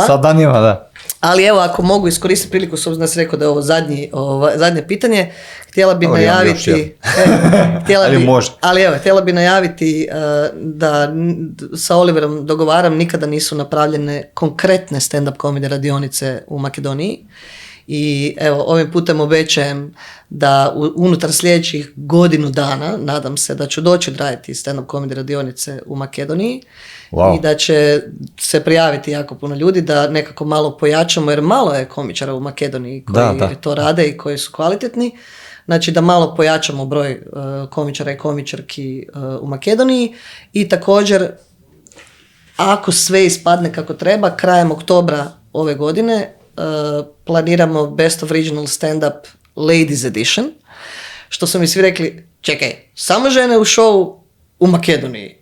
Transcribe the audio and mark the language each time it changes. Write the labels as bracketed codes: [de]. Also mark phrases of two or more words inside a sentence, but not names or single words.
[bs] Sad danima, da. Ali evo, ako mogu iskoristiti priliku, s obzirom da sam rekao da je ovo zadnje pitanje, htjela bi najaviti... htjela bi najaviti da sa Oliverom dogovaram, nikada nisu napravljene konkretne [en] stand-up comedy [bs] radionice u Makedoniji. I evo, ovim putem obećajem da unutar sljedećih godinu dana, nadam se da ću doći raditi [en] stand-up comedy [bs] radionice u Makedoniji. Wow. I da će se prijaviti jako puno ljudi, da nekako malo pojačamo, jer malo je komičara u Makedoniji koji to rade i koji su kvalitetni. Znači da malo pojačamo broj komičara i komičarki u Makedoniji i također, ako sve ispadne kako treba, krajem oktobra ove godine planiramo Best of Regional Stand-up Ladies Edition, što su mi svi rekli, čekaj, samo žene u show u Makedoniji.